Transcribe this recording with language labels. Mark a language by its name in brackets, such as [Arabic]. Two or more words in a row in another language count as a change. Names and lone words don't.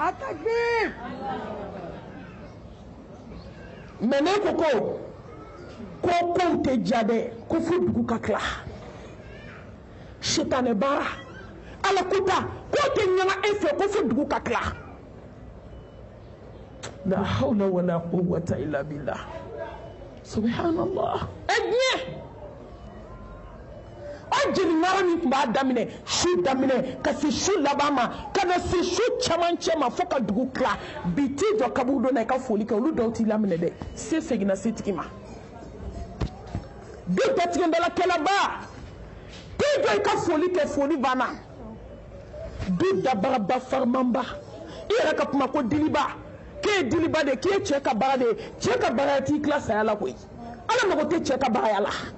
[Bambara] mais ne ko kow tɛ diya dɛ ko fo dugu ka tila sitanɛ baara ala ko ta k'o tɛ ɲaga e fɛ ko fo dugu ka tila [Arabic] لا حول ولا قوة إلا بالله سبحان الله [Bambara] o jeli ŋara min tun b'a daminɛ su daminɛ ka se su laban ma ka na se su camancɛ ma fo ka dugu tila bi t'i jɔ kaburu dɔ la i ka foli kɛ olu dɔw t'i laminɛ dɛ se seginna setigi ma du datigɛndalakɛlaba t'i jɔ i ka foli kɛ foli banna du dabaraba farimanba i yɛrɛ ka kuma ko diliba k'e ye diliba de k'e ye cɛ ka baara de ye cɛ ka baara t'i tila saya la koyi ala mago tɛ cɛ ka baara la